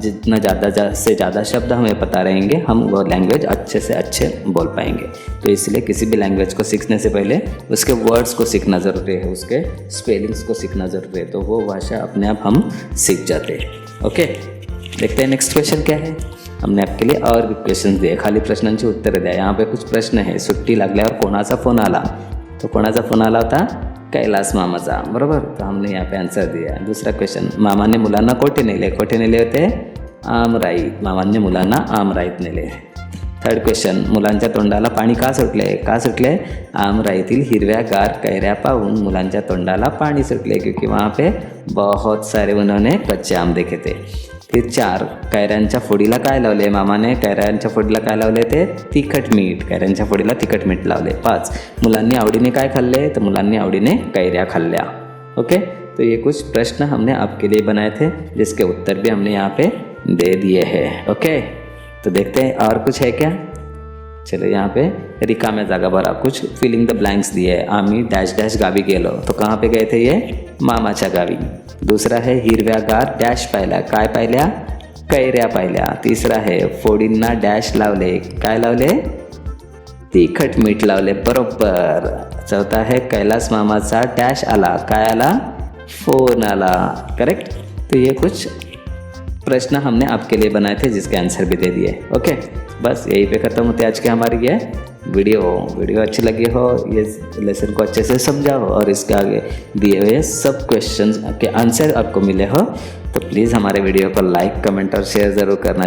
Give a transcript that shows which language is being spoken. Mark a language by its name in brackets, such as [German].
[Hindi] जितना ज़्यादा से ज़्यादा शब्द हमें पता रहेंगे, हम वो लैंग्वेज अच्छे से अच्छे बोल पाएंगे। तो इसलिए किसी भी लैंग्वेज को सीखने से पहले उसके वर्ड्स को सीखना ज़रूरी है, उसके स्पेलिंग्स को सीखना ज़रूरी है, तो वो भाषा अपने आप हम सीख जाते हैं। ओके, देखते हैं नेक्स्ट क्वेश्चन क्या है। हमने आपके लिए और भी क्वेश्चन दिए, [Marathi] खाली प्रश्नांची उत्तर द्या। [Hindi] यहाँ पे कुछ प्रश्न [Marathi] आहे, सुट्टी लागल्यावर कोणाचा फोन आला, तो कोणाचा फोन आला होता, कैलास मामाचा, बरोबर। [Hindi] तो हमने यहाँ पे आंसर दिया। दूसरा क्वेश्चन, [Marathi] मामाने मुलांना कोठे नेले, कोठे नेले होते आमराईत, मामाने मुलांना आमराईत नेले। थर्ड क्वेश्चन, मुलांच्या तोंडाला पाणी का सुटले, का सुटले, आमराईतील हिरव्या गार कैऱ्या पाहून मुलांच्या तोंडाला पाणी सुटले, [Hindi] क्योंकि वहाँ पे बहुत सारे उन्होंने कच्चे आम देखे थे। [Marathi] फिर 4, कैऱ्यांच्या फोडीला काय लावले, मामाने कैऱ्यांच्या फोडीला काय लावले, ते तिखट मीठ, कैऱ्यांच्या फोडीला तिखट मीठ लावले। 5, मुलांनी आवडीने काय खाल्ले, तो मुलांनी आवडीने कैऱ्या खाल्ल्या। [Hindi] ओके, तो ये कुछ प्रश्न हमने आपके लिए बनाए थे, जिसके उत्तर भी हमने यहाँ पे दे दिए हैं। ओके, तो देखते हैं और कुछ है क्या। चलो, यहाँ पे [Marathi] रिकाम्या जागा भरा, [Hindi] कुछ फिलिंग द ब्लैंक्स दिए है। [Marathi] आम्ही डैश डैश गावी गेलो, [Hindi] तो कहाँ पे गए थे, [Marathi] ये मामाच्या गावी। [Hindi] दूसरा है [Marathi] हिरव्यागार डॅश पाहिल्या, काय पाहिल्या, कैऱ्या पाहिल्या। तीसरा है फोडींना डॅश लावले, काय लावले, तिखट मीठ लावले, बरोबर। चौथा है कैलास मामाचा डॅश आला, काय आला, फोन आला, करेक्ट। [Hindi] तो ये कुछ प्रश्न हमने आपके लिए बनाए थे, जिसके आंसर भी दे दिए। ओके, बस यहीं पे ख़त्म होते आज के हमारी ये वीडियो अच्छी लगी हो, ये लेसन को अच्छे से समझा हो, और इसके आगे दिए हुए सब क्वेश्चंस के आंसर आपको मिले हो, तो प्लीज़ हमारे वीडियो को लाइक, कमेंट और शेयर ज़रूर करना।